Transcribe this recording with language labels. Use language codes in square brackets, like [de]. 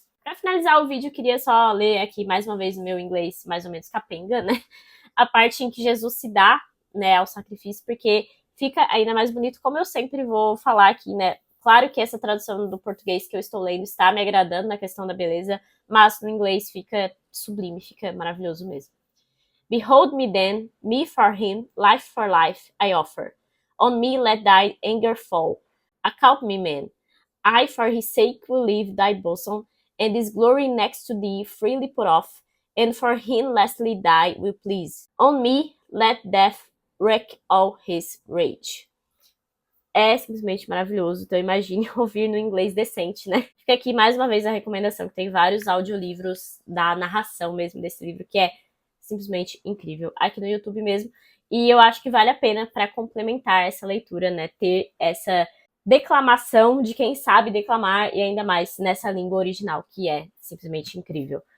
[pt] Para finalizar o vídeo, eu queria só ler aqui mais uma vez o meu inglês mais ou menos capenga, né? A parte em que Jesus se dá, né, ao sacrifício, porque fica ainda mais bonito, como eu sempre vou falar aqui, né? Claro que essa tradução do português que eu estou lendo está me agradando na questão da beleza, mas no inglês fica sublime, fica maravilhoso mesmo. [en] Behold me then, me for him, life for life I offer. On me let thy anger fall. Account me man. I for his sake will leave thy bosom, and this glory next to thee freely put off, and for him lastly die will please. On me let death wreak all his rage. [pt] É simplesmente maravilhoso, então imagine ouvir no inglês decente, né? Fica aqui mais uma vez a recomendação, que tem vários audiolivros da narração mesmo desse livro, que é simplesmente incrível, aqui no YouTube mesmo. E eu acho que vale a pena para complementar essa leitura, né? Ter essa declamação de quem sabe declamar, e ainda mais nessa língua original, que é simplesmente incrível.